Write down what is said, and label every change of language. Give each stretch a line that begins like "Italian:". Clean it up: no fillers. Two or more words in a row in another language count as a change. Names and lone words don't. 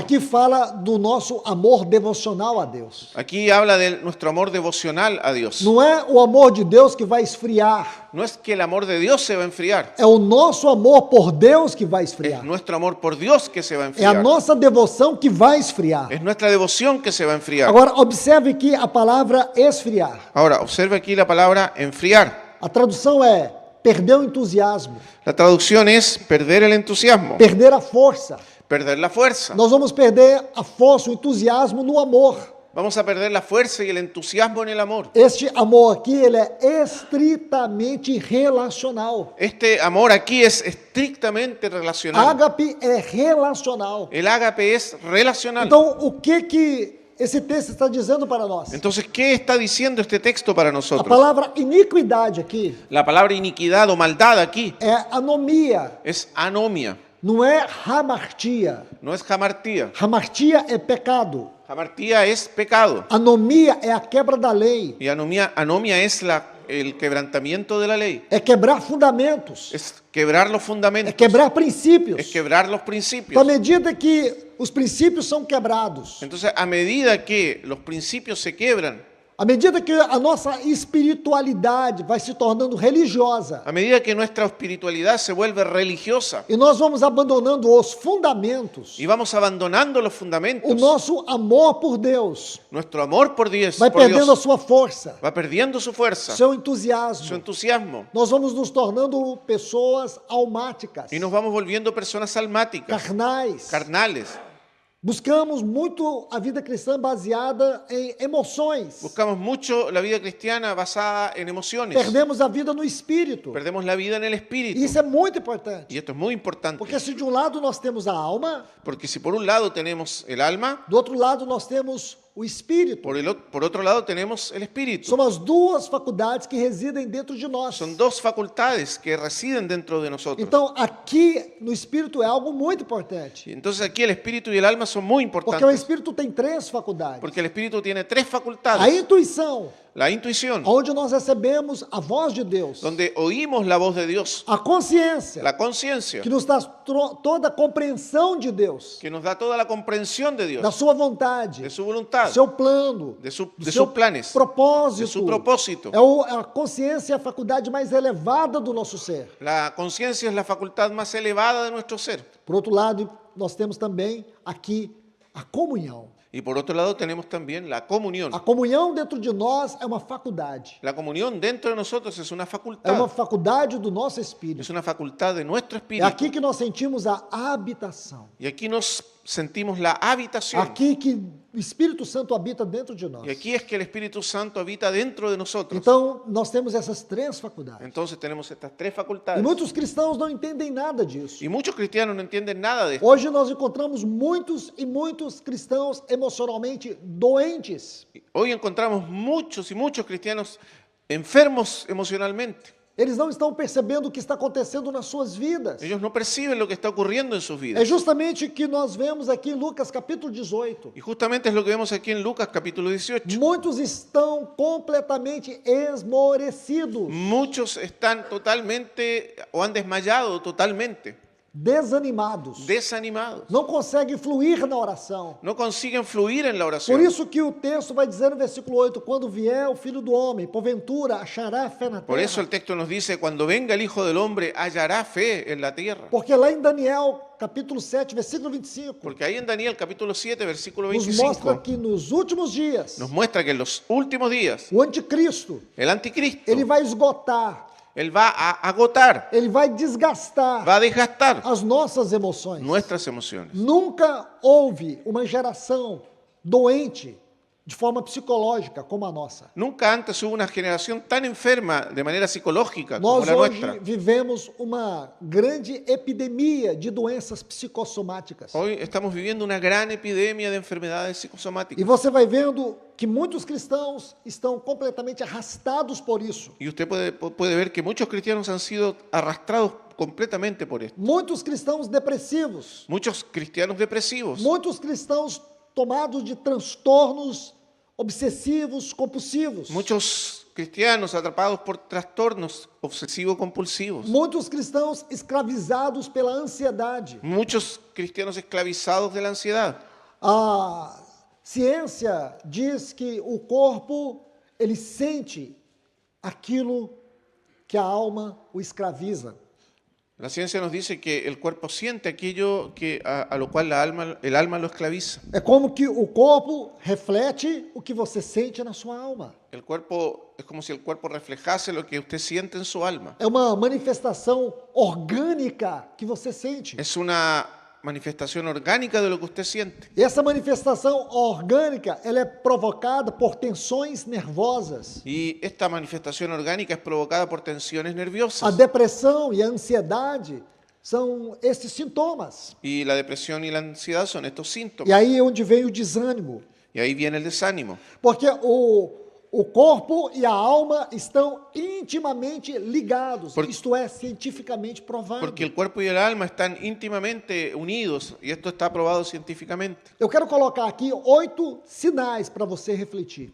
Portuguese: aqui fala do nosso amor devocional a Deus.
Spanish: aquí habla de nuestro amor devocional a Dios.
Portuguese: Não é o amor de Deus que vai esfriar,
Spanish: No es que el amor de Dios se va a enfriar,
Portuguese: é o nosso amor por Deus que vai
Spanish: es
Portuguese: esfriar.
Spanish: nuestro amor por Dios que se va a
Portuguese: É a
Spanish: enfriar.
Portuguese: nossa devoção que vai esfriar.
Spanish: Es nuestra devoción que se va a enfriar.
Portuguese: Agora, observe aqui a palavra esfriar.
Spanish: Ahora, observe aquí la palabra enfriar.
Portuguese: A tradução é perder o entusiasmo,
Spanish: La traducción es perder el entusiasmo,
Portuguese: perder a força,
Spanish: perder la fuerza.
Portuguese: Nós vamos perder a força, o entusiasmo no amor.
Spanish: Vamos a perder la fuerza y el entusiasmo en el amor.
Portuguese: Este amor aqui, ele é estritamente relacional.
Spanish: Este amor aquí es estrictamente relacional.
Portuguese: Ágape é relacional.
Spanish: El ágape es relacional.
Portuguese: Então, o que esse texto está dizendo para nós?
Spanish: Entonces, ¿qué está diciendo este texto para
Portuguese: A
Spanish: nosotros?
Portuguese: palavra iniquidade aqui
Spanish: La palabra iniquidad o maldad aquí
Portuguese: é anomia,
Spanish: es anomia,
Portuguese: não é hamartia.
Spanish: no es jamartía.
Portuguese: Hamartia é pecado.
Spanish: Jamartía es pecado
Portuguese: Anomia é a quebra da lei,
Spanish: y anomia es el quebrantamiento de la ley.
Portuguese: é quebrar fundamentos,
Spanish: Es quebrar los
Portuguese: é
Spanish: fundamentos,
Portuguese: quebrar princípios.
Spanish: es quebrar los
Portuguese: Então, à
Spanish: principios.
Portuguese: medida que os princípios são quebrados,
Spanish: Entonces, a medida que los principios se quiebran,
Portuguese: à medida que a nossa espiritualidade vai se tornando religiosa,
Spanish: a medida que nuestra espiritualidad se vuelve religiosa
Portuguese: e nós vamos abandonando os fundamentos,
Spanish: y vamos abandonando los
Portuguese: o
Spanish: fundamentos,
Portuguese: nosso amor por Deus
Spanish: nuestro amor por Dios,
Portuguese: vai perdendo a sua força,
Spanish: va perdiendo su fuerza,
Portuguese: seu
Spanish: su
Portuguese: entusiasmo.
Spanish: entusiasmo,
Portuguese: Nós vamos nos tornando pessoas almáticas,
Spanish: y nos vamos volviendo personas almáticas,
Portuguese: carnais.
Spanish: carnales.
Portuguese: Buscamos muito a vida cristã baseada em emoções.
Spanish: Buscamos mucho la vida cristiana basada en emociones.
Portuguese: Perdemos a vida no espírito.
Spanish: Perdemos la vida en el espíritu.
Portuguese: E isso é muito importante.
Spanish: Y esto es muy importante.
Portuguese: Porque se de um lado nós temos a alma,
Spanish: Porque si por un lado tenemos el alma,
Portuguese: do outro lado nós temos o espírito.
Spanish: por otro lado tenemos el espíritu.
Portuguese: São as duas faculdades que residem dentro de nós.
Spanish: Son dos facultades que residen dentro de nosotros.
Portuguese: Então, aqui no espírito é algo muito importante.
Spanish: Y entonces aquí el espíritu y el alma son muy
Portuguese: Porque o
Spanish: importantes.
Portuguese: espírito tem três faculdades.
Spanish: Porque el espíritu tiene tres
Portuguese: A
Spanish: facultades.
Portuguese: intuição,
Spanish: La intuición,
Portuguese: onde nós recebemos a voz de Deus.
Spanish: donde oímos la voz de Dios.
Portuguese: A consciência,
Spanish: La conciencia,
Portuguese: que nos dá toda a compreensão de Deus,
Spanish: que nos da toda la comprensión de
Portuguese: da
Spanish: Dios,
Portuguese: sua vontade,
Spanish: de su voluntad,
Portuguese: seu plano,
Spanish: de
Portuguese: do
Spanish: sus
Portuguese: seu
Spanish: planes,
Portuguese: propósito.
Spanish: de su propósito.
Portuguese: A consciência é a faculdade mais elevada do nosso ser.
Spanish: La conciencia es la facultad más elevada de nuestro ser.
Portuguese: Por outro lado, nós temos também aqui a comunhão.
Spanish: Y por otro lado tenemos también la comunión.
Portuguese: A comunhão dentro de nós é uma faculdade.
Spanish: La comunión dentro de nosotros es una
Portuguese: É uma
Spanish: facultad.
Portuguese: faculdade do nosso espírito.
Spanish: Es una facultad de nuestro
Portuguese: É
Spanish: espíritu.
Portuguese: aqui que nós sentimos a habitação.
Spanish: Y aquí nos sentimos la habitación.
Portuguese: Aqui que o Espírito Santo habita dentro de nós.
Spanish: Y aquí es que el Espíritu Santo habita dentro de nosotros.
Portuguese: Então, nós temos essas três faculdades.
Spanish: Entonces tenemos estas tres
Portuguese: E
Spanish: facultades.
Portuguese: muitos cristãos não entendem nada disso.
Spanish: Y muchos cristianos no entienden nada de esto.
Portuguese: Hoje nós encontramos muitos e muitos cristãos emocionalmente doentes.
Spanish: Hoy encontramos muchos y muchos cristianos enfermos emocionalmente.
Portuguese: Eles não estão percebendo o que está acontecendo nas suas vidas.
Spanish: Ellos no perciben lo que está ocurriendo en sus
Portuguese: É
Spanish: vidas.
Portuguese: justamente o que nós vemos aqui em Lucas capítulo 18.
Spanish: Y justamente es lo que vemos aquí en Lucas capítulo 18.
Portuguese: Muitos estão completamente esmorecidos,
Spanish: Muchos están totalmente o han desmayado totalmente,
Portuguese: desanimados,
Spanish: desanimados.
Portuguese: não conseguem fluir na oração.
Spanish: No consiguen fluir en la
Portuguese: Por
Spanish: oración.
Portuguese: isso que o texto vai dizer no versículo 8, quando vier o Filho do Homem, porventura achará fé na
Spanish: Por eso
Portuguese: terra.
Spanish: el texto nos dice, cuando venga el Hijo del Hombre, hallará fe en la tierra.
Portuguese: Porque lá em Daniel, capítulo 7, versículo 25,
Spanish: Porque ahí en Daniel capítulo 7, versículo
Portuguese: nos mostra
Spanish: 25,
Portuguese: que nos últimos dias,
Spanish: nos muestra que en los últimos días,
Portuguese: o anticristo,
Spanish: el anticristo,
Portuguese: ele vai esgotar,
Spanish: él va a agotar,
Portuguese: ele vai desgastar
Spanish: va a desgastar
Portuguese: as nossas emoções.
Spanish: nuestras emociones.
Portuguese: Nunca houve uma geração doente de forma psicológica como a nossa.
Spanish: Nunca antes hubo una generación tan enferma de manera psicológica como
Portuguese: Nós
Spanish: la
Portuguese: hoje
Spanish: nuestra.
Portuguese: vivemos uma grande epidemia de doenças psicossomáticas.
Spanish: Hoy estamos viviendo una gran epidemia de enfermedades
Portuguese: E
Spanish: psicosomáticas.
Portuguese: você vai vendo que muitos cristãos estão completamente arrastados por isso.
Spanish: Y usted puede ver que muchos cristianos han sido arrastrados completamente por esto.
Portuguese: Muitos cristãos depressivos,
Spanish: Muchos cristianos depresivos,
Portuguese: muitos cristãos tomados de transtornos obsessivos, compulsivos.
Spanish: muchos cristianos atrapados por trastornos obsesivo-compulsivos,
Portuguese: Muitos cristãos escravizados pela ansiedade.
Spanish: muchos cristianos esclavizados de la ansiedad.
Portuguese: A ciência diz que o corpo, ele sente aquilo que a alma o escraviza.
Spanish: La ciencia nos dice que el cuerpo siente aquello que a lo cual el alma lo esclaviza.
Portuguese: É como que o corpo reflete o que você sente na sua alma.
Spanish: El cuerpo es como si el cuerpo reflejase lo que usted siente en su alma.
Portuguese: É uma manifestação orgânica que você sente.
Spanish: Es una manifestación orgánica de lo que usted siente.
Portuguese: E essa manifestação orgânica, ela é provocada por tensões nervosas.
Spanish: Y esta manifestación orgánica es provocada por tensiones
Portuguese: A
Spanish: nerviosas.
Portuguese: depressão e a ansiedade são esses sintomas.
Spanish: Y la depresión y la ansiedad son estos
Portuguese: E
Spanish: síntomas.
Portuguese: aí é onde vem o desânimo.
Spanish: Y ahí viene el desánimo.
Portuguese: Porque o corpo e a alma estão intimamente ligados. Isto é cientificamente provado.
Spanish: Porque el cuerpo y el alma están íntimamente unidos y esto está probado científicamente.
Portuguese: Eu quero colocar aqui 8 sinais para você refletir